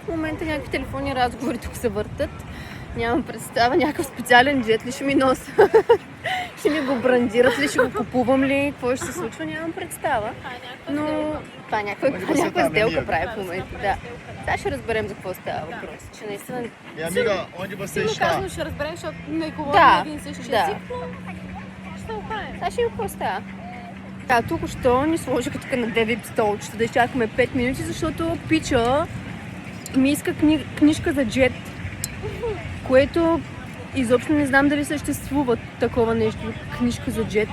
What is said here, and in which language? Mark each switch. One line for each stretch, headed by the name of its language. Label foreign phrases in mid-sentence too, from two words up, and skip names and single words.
Bulgarian: В момента някакви телефонни разговори тук се въртат. Нямам представа, някакъв специален джет ли ще ми носа? Ще ми го брандират ли, ще го купувам ли, какво ще се случва, нямам представа. Но това някаква сделка прави в момента, да. Сега ще разберем за какво става въпрос, че наистина...
Portuguese: Amiga, onde você está?
Bulgarian: Казано ще разберем, защото не говорим един и същи език, но ще го правим. Сега ще го какво става. Тук що ни сложиха тук на 9 столчета да изчакаме 5 минути, защото пича ми иска книжка за джет, което изобщо не знам дали съществува такова нещо, книжка за джет.